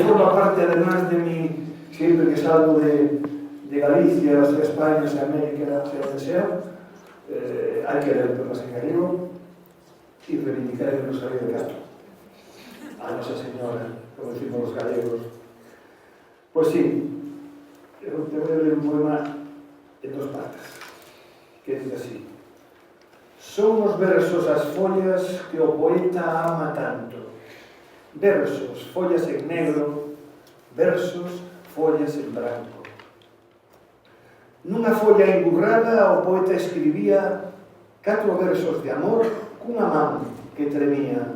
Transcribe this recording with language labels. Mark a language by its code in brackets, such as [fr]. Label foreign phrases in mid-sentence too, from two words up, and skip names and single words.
[es] forma parte además de mí, siempre que salgo de Galicia, sea España, sea América, sea donde sea, hay que leer poemas en gallego y reivindicar el Rosario de Castro. A Nosa Señora, como decimos los gallegos. Pues sí, te voy a leer un poema en dos partes, que dice así. [gl] Son os versos as follas que o poeta ama tanto. Versos, follas en negro, versos, follas en branco. Nunha folla engurrada o poeta escribía 4 versos de amor cunha man que tremía.